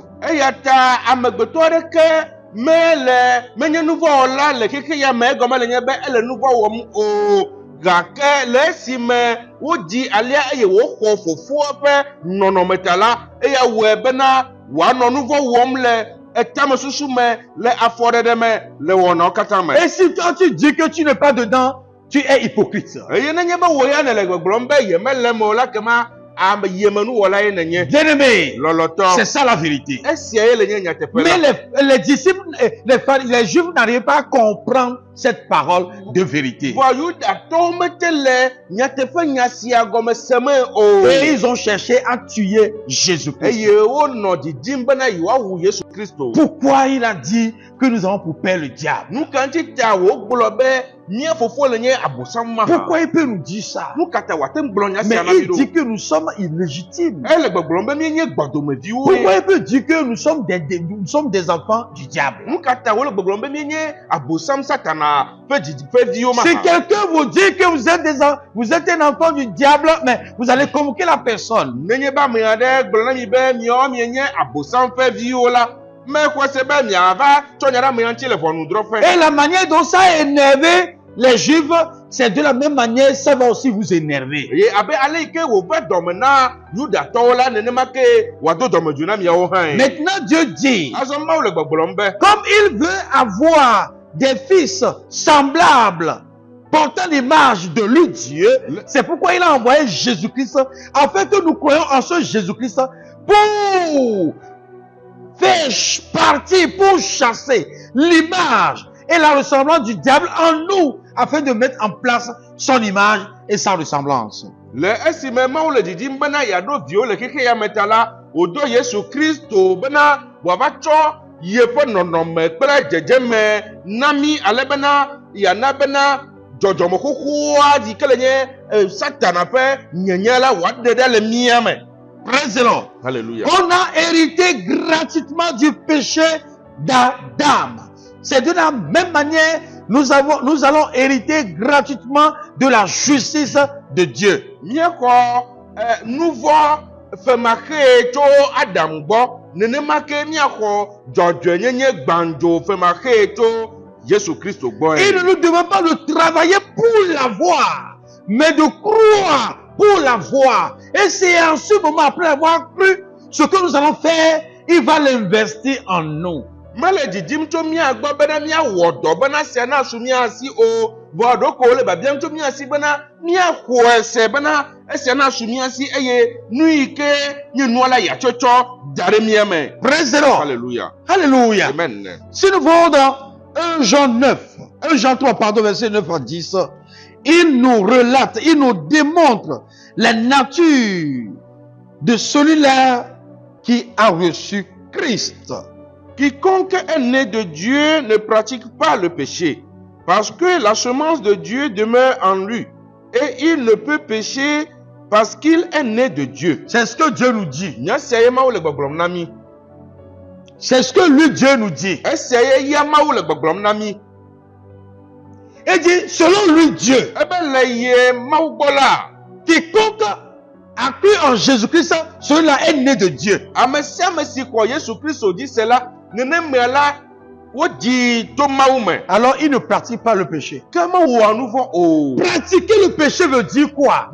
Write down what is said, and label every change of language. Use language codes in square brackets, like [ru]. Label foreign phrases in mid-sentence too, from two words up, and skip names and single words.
[ee] Eya ta amegbetɔ aɖeke menye nu vɔ wɔla le keke ya me egɔme le nye be ele nu vɔ wɔm o, gake le esime wodzi alia eye woxɔ fofoa ƒe nɔnɔme ta la, eya wɔe bena wòanɔ nu vɔ wɔm le etame susu me, le afɔɖeɖe me, le wɔnawo katã me. [fr] Et si toi tu dis que tu n'es pas dedans, tu es hypocrite. [ee] Eye nenye be wò ya nele gbɔgblɔm be yemele me o la, kema ame yemenuwɔla ye nenye. [fr] Bien-aimé, [ee] Lɔlɔtɔ. [fr] c'est ça la vérité. [ee] Esia ye le nye nyateƒe la. [fr] Mais les disciples, les juifs n'arrivaient pas à comprendre cette parole de vérité. [ee] Vɔ Yudatɔwo mete le nyateƒe nya sia gɔme sem o. [fr] Et ils ont cherché à tuer Jésus-Christ. [ee] Eye wonɔ didim bena yewoawu Yesu Kristo. [fr] Pourquoi il a dit que nous avons pour père le diable? [ee] Nu ka ŋuti ta wògblɔ be mía fofo le nye abosam ma. [fr] Pourquoi il peut nous dire ça? [ee] Nu ka ta wòate ŋu gblɔ nya [fr] Mais [ee] sia na mi [fr] il dit [ee] ɖo. [fr] que nous sommes illégitimes. [ee] Ele gbɔgblɔm be míenye gbɔdomeviwo [fr] Pourquoi [ee] ye. [fr] il peut dire que nous sommes des enfants du diable? [ee] Nu ka ta wòle gbɔgblɔm be míenye abosam Satana ƒe viwo ma. [fr] Si quelqu'un vous dit que vous êtes un enfant du diable, mais vous allez convoquer la personne. [ee] Nenye be ame aɖe gblɔ na mi be miawo mienye abosam ƒe viwo la, mexɔ se be miava tsɔ nya ɖe ame ŋuti le ʋɔnudrɔ̃ƒe. [fr] Et la manière dont ça a énervé les Juifs, c'est de la même manière, ça va aussi vous énerver. [ee] Ye abe ale yi ke wòve dɔme na Yudatɔwo la, nenema ke wòado dɔmedzoe na miawo hã. [fr] Maintenant, Dieu dit, [ee] Azɔ Mawu le gbɔgblɔm be [fr] comme il veut avoir des fils semblables, portant l'image de lui Dieu, c'est pourquoi il a envoyé Jésus-Christ, afin que nous croyions en ce Jésus-Christ pour faire partie, pour chasser l'image et la ressemblance du diable en nous, afin de mettre en place son image et sa ressemblance. [ee] le esime Mawu le didim bena yeaɖo viwo le keke ya me ta la, wòdo Yesu Kristo bena wòava tsɔ yeƒe nɔnɔme kple dzedzeme nami ale bena yana bena dzɔdzɔme xoxoa yi ke le nye Satana ƒe nyenye la wòaɖe ɖe le mía me. [en] Praise the Lord. [fr] Alléluia. On a hérité gratuitement du péché d'Adam. C'est de la même manière, nous allons hériter gratuitement de la justice de Dieu. [ee] Míexɔ nuvɔ femaxe tso Adam gbɔ, nenema ke míaxɔ dzɔdzɔenyenye gbãdzo femaxe tso Jésus Christ gbɔ. [fr] Il ne nous demande pas de travailler pour l'avoir, mais de croire pour l'avoir. Et c'est en ce moment, après avoir cru, ce que nous allons faire, il va l'investir en nous. [ee] Mele didim tso mía gbɔ bena míawɔ dɔ bena sia na su mía si o, vɔ ɖoko le biabiam tso mía si bena míaxɔ ese bena esia na su mía si eye nu yi ke nye nua la yatsɔtsɔ da ɖe mía me. [en] Praise the Lord. [fr] Alléluia. Alléluia. Amen. Si nous voyons dans 1 Jean 3, pardon, verset 9 à 10, il nous relate, il nous démontre la nature de celui-là qui a reçu Christ. Quiconque est né de Dieu ne pratique pas le péché, parce que la semence de Dieu demeure en lui, et il ne peut pécher parce qu'il est né de Dieu. C'est ce que Dieu nous dit. [ee] Nyasia mawu le gbɔgblɔm na mi. [fr] C'est ce que lui, Dieu nous dit. [ee] Esia ye ya mawu le gbɔgblɔm na mi. [fr] Il dit, selon lui, Dieu, [ee] Ebe le ye mawu gbɔ la, [fr] quiconque a cru en Jésus-Christ, celui-là est né de Dieu. [ee] ame sia ame si xɔ Yesu Kristo dzi se la, nenema la wodzi to mawu me. [fr] Alors, il ne pratique pas le péché. [ee] Ke mewɔa nu vɔ o. [fr] Pratiquer le péché veut dire quoi?